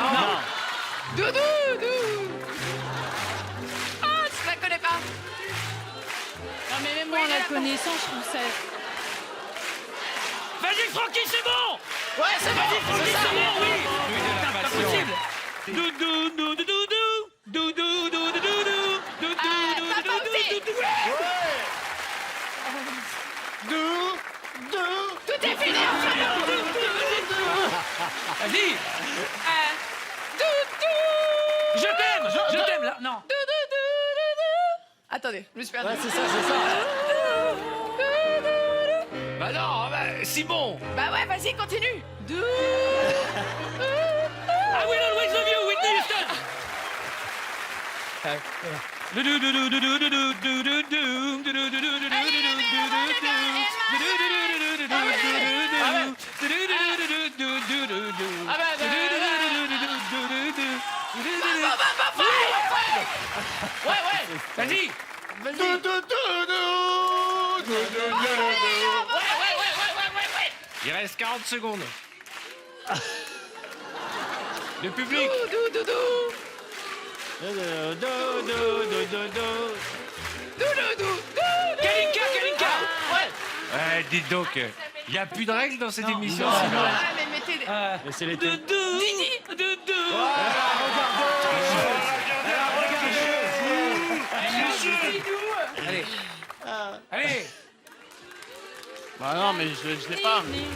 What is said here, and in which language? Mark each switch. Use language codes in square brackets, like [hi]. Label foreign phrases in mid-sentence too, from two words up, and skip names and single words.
[fr] Doudou, doudou. Ah, je la connais pas. Non mais même moi en la connaissant, je trouve ça... Vas-y, Francky, c'est bon. Ouais, c'est bon. Francky, c'est bon, oui. Bruit de la Putain, pas passion. possible. Doudou, doudou, doudou. Doudou, doudou, doudou. Doudou, Papa doudou, aussi. doudou. Tout est fini, enfin. Vas-y. Doudou. Je t'aime, là. Non. Doudou, doudou. Attendez, je me suis perdue. Ouais, c'est ça. Bah non, bah, Simon. Bah ouais, vas-y, continue. Doudou. [en] I will always love you, Whitney Houston. [fr] Doudou, doudou, doudou, doudou, doudou, doudou, doudou, doudou, doudou, Vas-y. Il reste 40 secondes. Le public. Doudou, doudou. Doudou. Kalinka. Ouais, dites donc, il n'y a plus de règles dans cette émission. non, Simon. Ah, mais mettez des... Laissez l'été. Didi. Allez. Allez. Bah non, mais je l'ai pas.